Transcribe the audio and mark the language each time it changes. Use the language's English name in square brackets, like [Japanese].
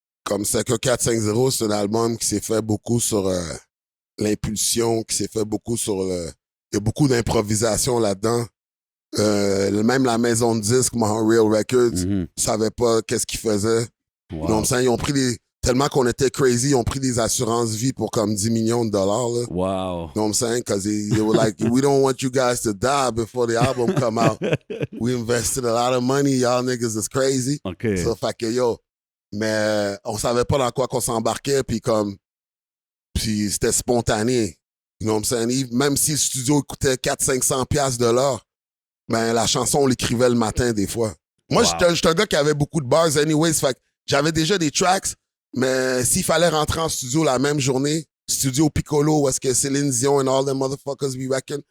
[French] Comme 51450, c'est un album qui s'est fait beaucoup sur l'impulsion, qui s'est fait beaucoup sur il y a beaucoup d'improvisation là-dedans. Même la maison de disques, Real Records, Mhm. savait pas qu'est-ce qu'ils faisaient. Wow. Donc, ils ont pris tellement qu'on était crazy, ils ont pris des assurances vie pour comme 10 millions de dollars, là. Wow. [English] You know what I'm saying? Because they were like, we don't want you guys to die before the album come out. We invested a lot of money. Y'all niggas is crazy. OK. [French] Ça fait que, yo, mais on savait pas dans quoi qu'on s'embarquait, puis c'était spontané. [English] You know what I'm saying? [French] Même si le studio coûtait 400-500 piastres de l'heure, ben, la chanson, on l'écrivait le matin, des fois. Moi, Wow. j'étais un gars qui avait beaucoup de bars anyways, fait que j'avais déjà des tracks, mais s'il fallait rentrer en studio la même journée, studio Piccolo, où est-ce que Céline Dion [English] and all them motherfuckers we reckon,